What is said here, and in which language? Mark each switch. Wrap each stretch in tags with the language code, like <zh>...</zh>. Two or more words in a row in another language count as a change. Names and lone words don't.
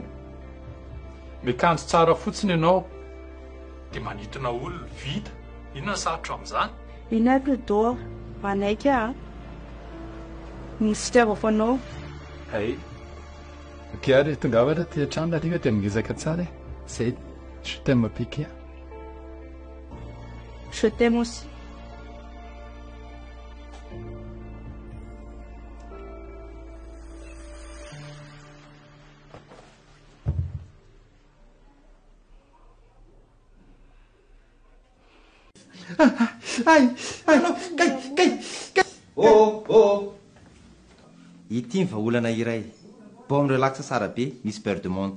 <mg>Mikanjo tsara fotsiny ianao dia manitona olona vita. Inona sarotra amin'izany? Ina plutôt manaika misy fitiavavanao. Hay. Ok ary tonga avatra ty an-trano ariva dia mingizaka tsara e.</mg> <fr>Zay je t'aime piqué. Je t'aime aussi.</fr> <mg>Ity ny vahaolana iray</mg> <fr>baume relax</fr> <mg>tsara be misy</mg> <fr>beurre de menthe.</fr>